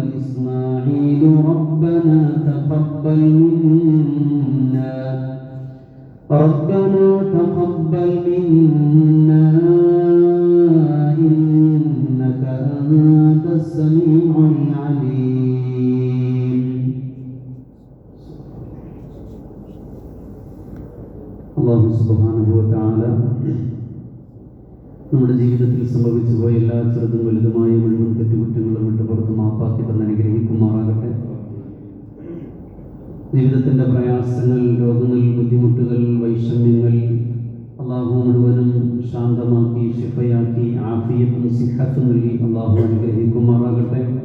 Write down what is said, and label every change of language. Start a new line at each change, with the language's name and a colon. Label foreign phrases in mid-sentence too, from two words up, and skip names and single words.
Arabic: وإسماعيل ربنا تقبل منا إنك أنت السميع العليم. الله سبحانه وتعالى
Malayalam: നമ്മുടെ ജീവിതത്തിൽ സംഭവിച്ചു പോയ എല്ലാ ചെറുതും വലുതുമായ മുഴുവൻ തെറ്റുകുറ്റങ്ങളും വിട്ടുപുറത്ത് മാപ്പാക്കി തന്നെ അനുഗ്രഹിക്കുമാറാകട്ടെ. ജീവിതത്തിൻ്റെ പ്രയാസങ്ങൾ, രോഗങ്ങൾ, ബുദ്ധിമുട്ടുകൾ, വൈഷമ്യങ്ങൾ അള്ളാഹു മുഴുവനും ശാന്തമാക്കി ശിഫയാക്കി ആഫിയത്തും സിഹത്തും നൽകി അള്ളാഹു അനുഗ്രഹിക്കുമാറാകട്ടെ.